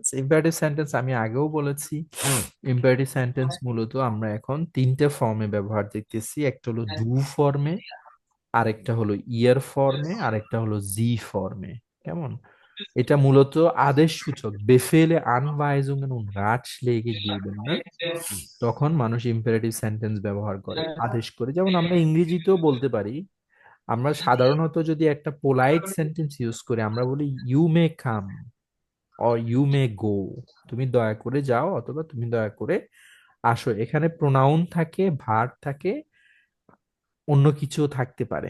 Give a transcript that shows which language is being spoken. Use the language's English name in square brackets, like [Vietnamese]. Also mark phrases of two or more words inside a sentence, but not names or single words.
[English] imperative sentence [Bangla] আমি আগেও বলেছি, [English] imperative sentence [Bangla] মূলত আমরা এখন তিনটে ফর্মে ব্যবহার দেখতেছি, একটা হলো ডু ফর্মে, আরেকটা হলো ইয়ার ফর্মে, আরেকটা হলো জি ফর্মে। কেমন, এটা মূলত আদেশ সূচক, [German] Befehle Anweisungen und Ratschläge geben, ne? [Bangla] তখন মানুষ [English] imperative sentence [Bangla] ব্যবহার করে, আদেশ করে, যেমন আমরা ইংরেজিতেও বলতে পারি। আমরা সাধারণত যদি একটা [English] polite sentence use [Bangla] করি আমরা বলি [English] you may come or you may go, [Bangla] তুমি দয়া করে যাও অথবা তুমি দয়া করে আসো, এখানে প্রোনাউন থাকে, ভার্ব থাকে, অন্য কিছু থাকতে পারে।